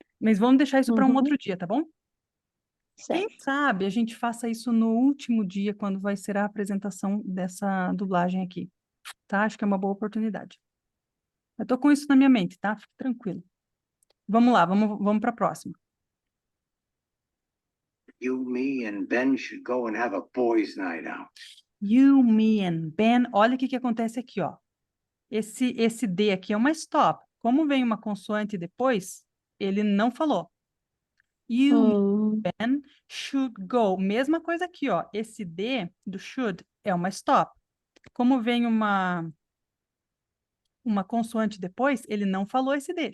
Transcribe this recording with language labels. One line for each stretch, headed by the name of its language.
Portuguese: Mas vamos deixar isso para um outro dia, tá bom? Quem certo. sabe a gente faça isso no último dia, quando vai ser a apresentação dessa dublagem aqui, tá? Acho que é uma boa oportunidade. Eu tô com isso na minha mente, tá? Fique tranquilo. Vamos lá, vamos para a próxima.
English: You, me, and Ben should go and have a boys' night out. You, me and Ben.
Portuguese: Olha o que acontece aqui, ó. Esse D aqui é uma stop. como vem uma consoante depois, ele não falou.
English: You Ben should go.
Portuguese: Mesma coisa aqui, ó. Esse D do should é uma stop. Como vem uma consoante depois, ele não falou esse D.